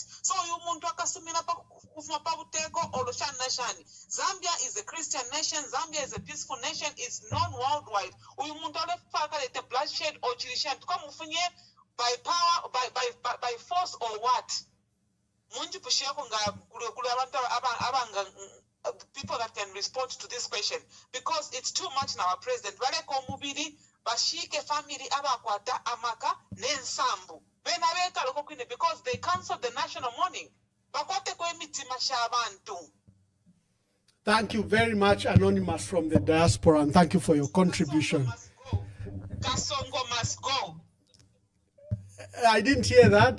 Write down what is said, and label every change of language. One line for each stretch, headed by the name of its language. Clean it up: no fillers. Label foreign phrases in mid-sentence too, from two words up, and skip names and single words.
English: So you Zambia is a Christian nation, Zambia is a peaceful nation, it's known worldwide. The bloodshed or by power, by force or what? People that can respond to this question because it's too much now.
Bemba: President bashike family abakwata amaka nensambu
English: because they cancelled the national mourning. Thank you very much, Anonymous from the diaspora, and thank you for your contribution. Kasongo must go. I didn't hear that.